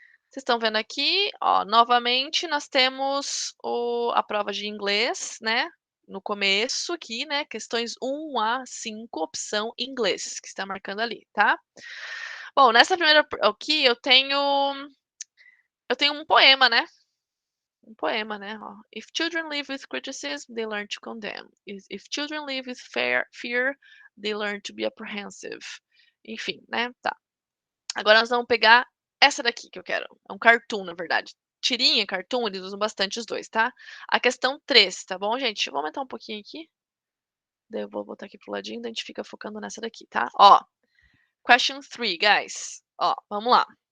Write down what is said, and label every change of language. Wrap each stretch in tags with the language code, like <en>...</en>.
<pt>Vocês estão vendo aqui, ó, novamente nós temos a prova de inglês, né? No começo aqui, né? Questões 1 a 5, opção inglês, que está marcando ali, tá? Bom, nessa primeira aqui eu tenho um poema, né? Um poema, né? Ó.</pt> <en>If children live with criticism, they learn to condemn. If children live with fear, they learn to be apprehensive.</en> <pt>Enfim, né? Tá. Agora nós vamos pegar essa daqui que eu quero. É um cartoon, na verdade. Tirinha, cartoon, eles usam bastante os dois, tá? A questão 3, tá bom, gente? Eu vou aumentar um pouquinho aqui. Daí eu vou botar aqui pro ladinho, daí a gente fica focando nessa daqui, tá? Ó,</pt> <en>question 3, guys.</en> <pt>Ó, vamos lá.</pt>